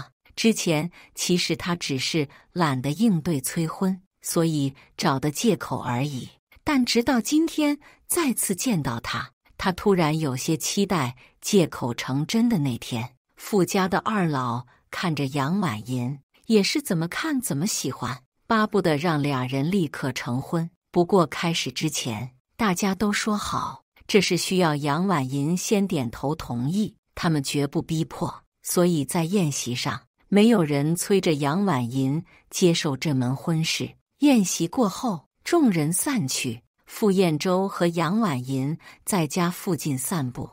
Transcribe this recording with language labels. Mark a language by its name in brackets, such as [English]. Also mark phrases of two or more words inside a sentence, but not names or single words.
[Chinese] 之前其實他只是懶得應對催婚，所以找的借口而已。但直到今天再次見到他， 他突然有些期待借口成真的那天。傅家的二老看着杨婉银，也是怎么看怎么喜歡，巴不得讓俩人立刻成婚。不過開始之前，大家都說好，這是需要楊婉銀先點頭同意，他們絕不逼迫。所以在宴席上，沒有人催着楊婉銀接受這門婚事。宴席過後，眾人散去，傅彥洲和楊婉銀在家附近散步。